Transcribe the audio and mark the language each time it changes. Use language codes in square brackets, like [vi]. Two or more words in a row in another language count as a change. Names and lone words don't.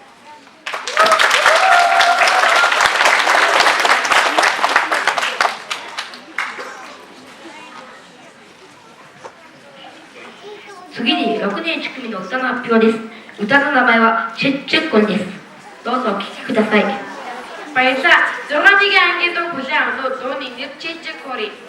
[ja] 次に6年1組の歌の発表です。歌の名前はチェッチェッコンです。どうぞお聴きください。 [id] Paisa, jangan diganti tuh kucing tuh nih cicik kori.